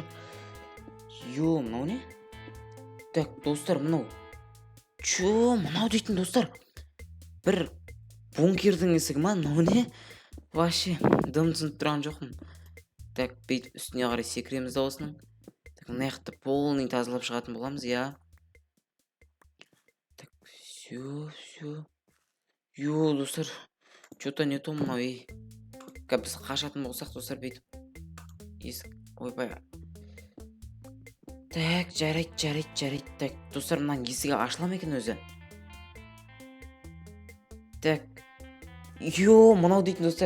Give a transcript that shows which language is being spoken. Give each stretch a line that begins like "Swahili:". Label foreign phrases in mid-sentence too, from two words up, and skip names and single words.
Kazakh: Мынау не? Так, достар, мынау. Мынау дейтін достар? Бір бункердің есігі ма? Мынау не? Вообще, дым түсініп тұрған жоқпын. Так, бүйтіп үстіне қарай секіреміз да осының. Так, мына жақты полный тазалап шығатын боламыз, я.
Russian: Так, все.
Kazakh: Достар,
Russian: что-то не то
Kazakh: мынау, біз қашатын болсақ, достар, бүйтіп. Ойбай. Так, жарайды. Так, достар, мынаның есігі ашыла ма екен өзі? Так. Мынау дейтін достар.